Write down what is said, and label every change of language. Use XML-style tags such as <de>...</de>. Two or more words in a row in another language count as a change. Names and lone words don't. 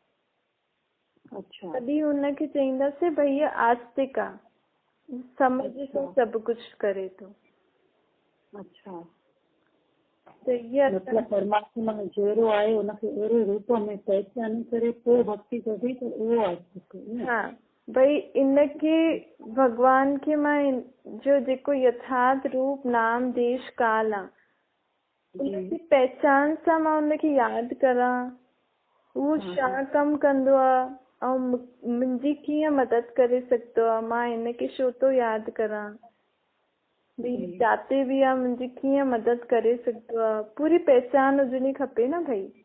<sd>तॾहिं हुनखे चईंदासीं भई इहा आस्तिक आहे, समझ सां सभु कुझु करे थो। त इहा परमात्मा जहिड़ो आहे उनखे अहिड़े रूप में पहचान करे पोइ भक्ति कजे त उहो आस्तिक। हा, भई इनखे भॻवान खे मां जो जेको यथार्थ रूप नाम देश काल आहे, उनकी पहचान सां मां उनखे यादि करां, उहो छा कमु कंदो आहे ऐं मुंहिंजी कीअं मदद करे सघंदो आहे, मां हिनखे छो थो यादि करां, भई जाते बि आहे मुंहिंजी कीअं मदद करे सघंदो आहे, पूरी पहचान हुजणी खपे न भई।</sd>